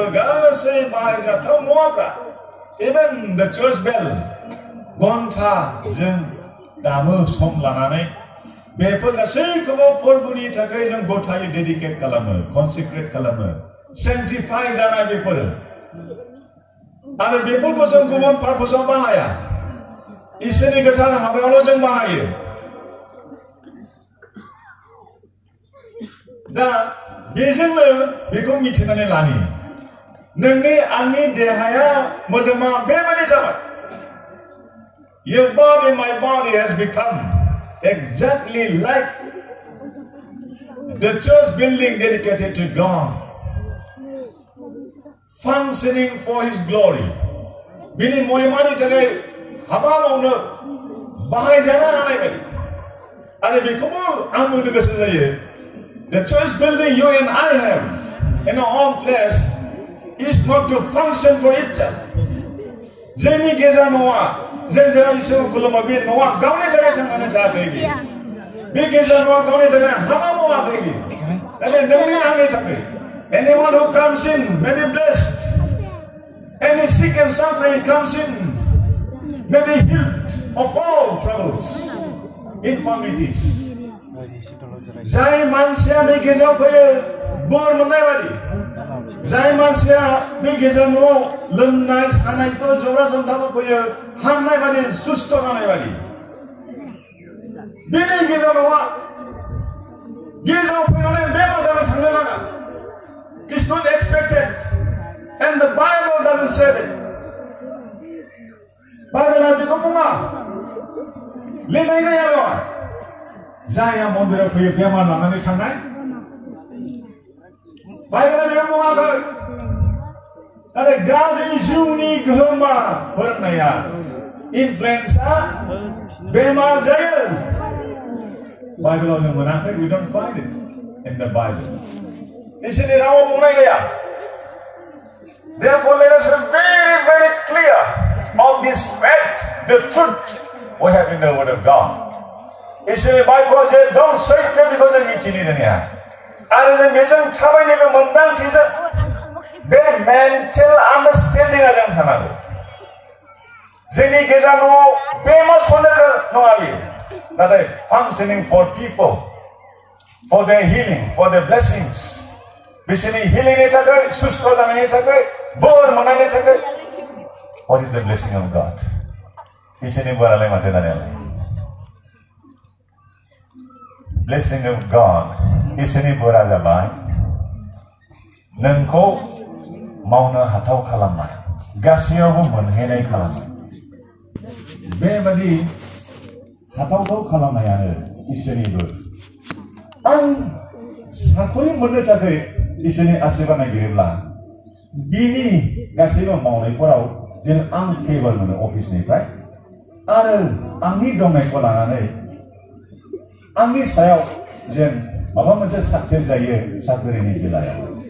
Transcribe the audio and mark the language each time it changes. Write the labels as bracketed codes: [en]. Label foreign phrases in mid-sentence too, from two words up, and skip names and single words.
[brx] गासै बाहायजाथाव मुवाफ्रा [en] even the church bell [brx] घन्टा जों दामो सम लानानै बेफोर गासैखौबो फोरबोनि थाखाय जों गथायै डेडिकेट खालामो कनसेक्रेट खालामो सेन्टिफाइ जानाय बेफोरो आरो बेफोरखौ जों गुबुन पारपसाव बाहाया इसोरनि गोथार हाबायावल' जों बाहायो दा बेजोंनो बेखौ मिथिनानै लानि नोंनि आंनि देहाया मोदोमा बेबादि जाबाय [en] Your body, my body has become exactly like the church building dedicated to God, functioning for His glory. [brx] बिनि महिमानि थाखाय हाबा मावनो बाहायजानो हानाय बायदि आरो बेखौबो आं बुंनो गोसो जायो [en] The church building you and I have in our own place is not to function for itself. [brx] जोंनि गिर्जा न'आ जों जेराव इसोरखौ खुलुमो बे न'आ गावनि थाखाय थांनानै थायाखै बे गिर्जा न'आ गावनि थाखाय हाबा मावाखै नाथाय नोंनि आंनि थाखाय [en] anyone who comes in may be blessed any sick and suffering comes in may be healed of all troubles infirmities [brx] जाय मानसिया बे गिर्जायाव फैयो बोर मोननाय बादि जाय मानसिया बे गिर्जा न'आव लोमनाय सानायफोर जरा जन्थाफोर फैयो हामनाय बादि सुस्थ' जानाय बादि बेनि गिर्जा न'आ गिर्जायाव फैनानै बेमार जानानै थांनो नाङा [en] It's not expected and the Bible doesn't say that [brx] बाइबेला बेखौ बुङा लिरनाय गैया बेवहाय जायहा मन्दिराव फैयो बेमार लानानै थांनाय बाइबेला बेखौ बुङाखै नाथाय गाज्रि जिउनि गोहोमा फोरोंनाया इनफ्लुएन्सआ बेमार जायो बाइबेलाव जों मोनाखै [en] we don't find it in the Bible [brx] इसोरनि रावाव बुंनाय गैया [en] Therefore let us be very very clear of this fact the truth we have in the word of God [brx] इसोरनि बाइबेलाव जे दं सैथो बेखौ जों मिथिनो रोङा आरो जों बेजों थाबायनोबो मोनदांथिजों बे [en] mental understanding [brx] जों थानांगौ जोंनि गेजेराव famous नङा बियो नाथाय [en] functioning for people, for their healing, for their blessings. [brx] बिसोरनि healingनि थाखाय, सुस्थ जानायनि थाखाय, बोर मोननायनि थाखाय. [en] What is the blessing of God? [brx] इसोरनि बोरालाय माथो दानियालाय? [en] Blessing of God. [brx] इसोरनि बोरा जाबाय नोंखौ मावनो हाथाव खालामनाय, गासैयावबो मोनहैनाय खालामनाय. बेबादि हाथावथाव खालामनायानो इसोरनि बोर. आं साखरि मोननो थाखाय इसोरनि आशीर्बाद नागिरोब्ला बिनि गासैबो मावनायफोराव जेन आं फेभार मोनो अफिसनिफ्राय आरो आंनि दंनायखौ लानानै आंनि सायाव जेन माबा मोनसे साक्सेस जायो साख्रिनि बेलायाव.